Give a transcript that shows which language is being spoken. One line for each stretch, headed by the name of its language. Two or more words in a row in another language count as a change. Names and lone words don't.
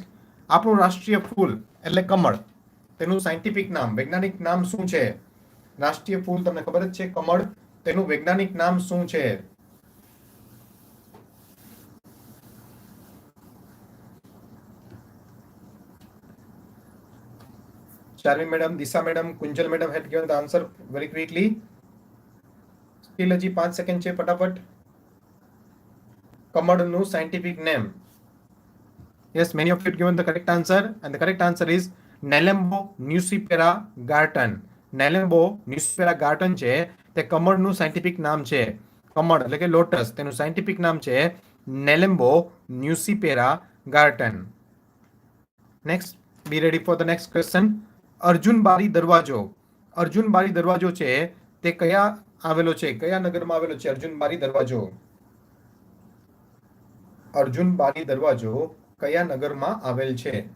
Gujarati: આપણું રાષ્ટ્રીય ફૂલ એટલે કમળ, તેનું સાયન્ટિફિક નામ, વૈજ્ઞાનિક નામ શું છે? રાષ્ટ્રીય ફૂલ તમને ખબર જ છે કમળ, તેનું વૈજ્ઞાનિક નામ શું છે?
English: ચાર્મી મેડમ, દિશા મેડમ, કુંજલ મેડમ had given the answer very quickly.
Gujarati: સ્ટીલ હજી 5 સેકન્ડ છે, ફટાફટ.
English: કમળનું scientific name. Yes, many of you have given the correct answer and the correct answer is Nelembo nucifera garten.
Gujarati: Nelembo nucifera garten છે તે કમળનું સાયન્ટિફિક નામ છે. કમળ એટલે કે લોટસ, તેનું સાયન્ટિફિક નામ છે Nelembo nucifera garten.
English: next be ready for the next question. અર્જુન બારી દરવાજો.
Gujarati: અર્જુન બારી દરવાજો છે તે કયા આવેલો છે, કયા નગરમાં આવેલો છે અર્જુન બારી દરવાજો? અર્જુન બારી દરવાજો કયા નગરમાં આવેલ છે?